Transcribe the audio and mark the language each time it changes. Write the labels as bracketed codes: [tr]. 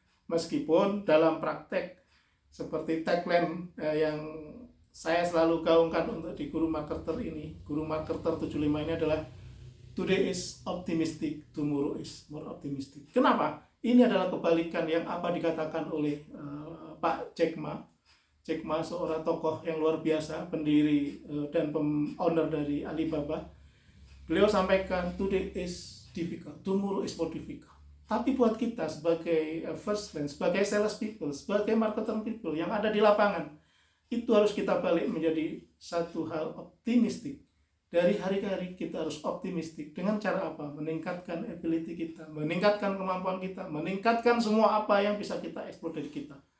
[id] Meskipun dalam praktek seperti tagline yang saya selalu gaungkan untuk di Guru Marketer ini, Guru Marketer 75 ini adalah [en] today is optimistic, tomorrow is more optimistic. [id] Kenapa? Ini adalah kebalikan yang apa dikatakan oleh Pak Jack Ma. Jack Ma seorang tokoh yang luar biasa, pendiri dan owner dari Alibaba. Beliau sampaikan, [en] today is difficult, tomorrow is more difficult. [id] Tapi buat kita sebagai first line, sebagai sales people, sebagai marketing people yang ada di lapangan, itu harus kita balik menjadi satu hal optimistik. Dari hari ke hari kita harus optimistik. Dengan cara apa? Meningkatkan ability kita, meningkatkan kemampuan kita, meningkatkan semua apa yang bisa kita eksplor dari kita.